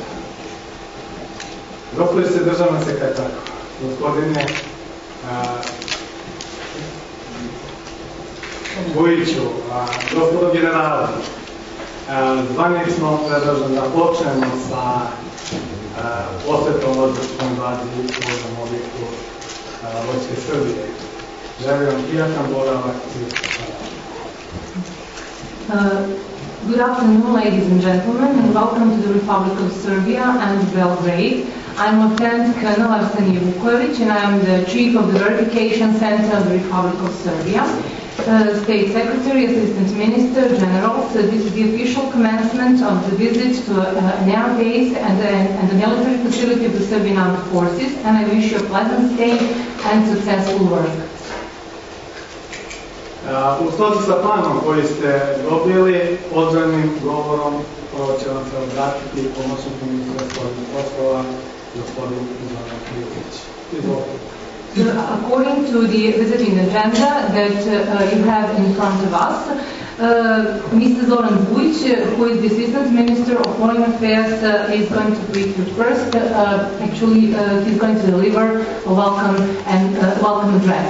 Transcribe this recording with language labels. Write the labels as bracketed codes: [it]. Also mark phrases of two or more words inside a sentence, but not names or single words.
[sr] Gospodin se državna sekretar, gospodine Vujiću, gospodo generali, zvanično predlažem da počnemo sa posvetom odlučnom bazi u ovom objektu Vojske Srbije. Želim vam prijatan boravak i [en] Good afternoon, ladies and gentlemen, and welcome to the Republic of Serbia and Belgrade. I'm Lieutenant Colonel Arsenije Vukojević, and I'm the Chief of the Verification Center of the Republic of Serbia. State Secretary, Assistant Minister, Generals, this is the official commencement of the visit to an air base and the military facility of the Serbian Armed Forces, and I wish you a pleasant stay and successful work. [sr] U skladu sa planom koji ste dobili, odbranim govorom će vam se obratiti pomoćnik ministra spoljnih poslova, gospodin Zoran Vujić. Izvolite. [en] According to the visiting agenda that you have in front of us, Mr. Zoran Vujić, who is the Assistant Minister of Foreign Affairs, is going to greet you first. Actually, he's going to deliver a welcome address.